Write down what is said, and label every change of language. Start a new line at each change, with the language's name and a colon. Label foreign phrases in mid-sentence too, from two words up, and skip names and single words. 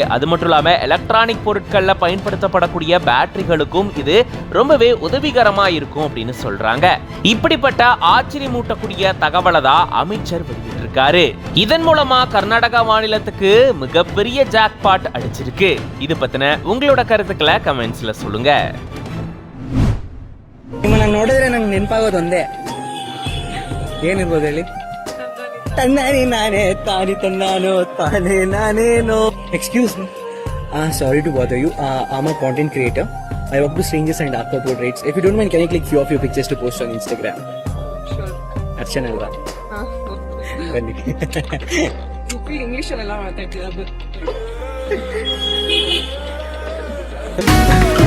Tamil: அது மட்டும் இல்லாம எலக்ட்ரானிக் பொருட்கள்ல பயன்படுத்தப்படக்கூடிய பேட்டரிகளுக்கும் இது ரொம்பவே உதவிகரமா இருக்கும் அப்படின்னு சொல்றாங்க. இப்படிப்பட்ட ஆச்சரியமூட்டக்கூடிய தகவலை தான் அமைச்சர் வெளியிட்டிருக்காரு. இதன் மூலமா கர்நாடகா மாநிலத்துக்கு மிகப்பெரிய ஜாக்பாட் அடிச்சிருக்கு. இது பத்தின உங்களோட கருத்துக்களை கமெண்ட்ஸ்ல சொல்லுங்க.
Kannada: ನಿಮ್ಮನ್ನ ನೋಡಿದ್ರೆ ನಂಗೆ ನೆನಪಾಗೋದು ಒಂದೇ, ಏನಿರ್ಬೋದು ಹೇಳಿ? ತನ್ನಾನಿ ನಾನೇ ತಾನಿ ತನ್ನಾನೋ ತಾನೇ ನಾನೇನೋ.
English: excuse me, sorry to bother you. I'm a content creator. I work with strangers and after portraits. If you don't mind, can you click few of your pictures to post on Instagram? Sure.
Kannada: Archana alva? ಬನ್ನಿ. ಇಂಗ್ಲಿಷ್ ಎಲ್ಲ ಮಾತಾಡ್ತೀರಾ?